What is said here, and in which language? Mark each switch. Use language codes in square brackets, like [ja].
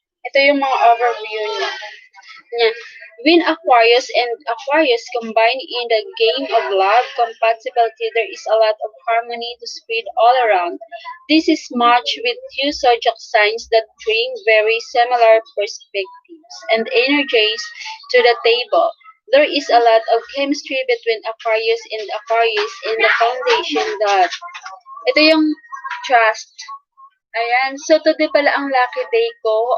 [tl] Ito yung mga overview niya. [en] When Aquarius and Aquarius combine in the game of love compatibility, there is a lot of harmony to spread all around. This is matched with two zodiac signs that bring very similar perspectives and energies to the table. There is a lot of chemistry between Aquarius and Aquarius in the foundation that [tl] ito yung trust. Ayan. So, today pala ang lucky day ko.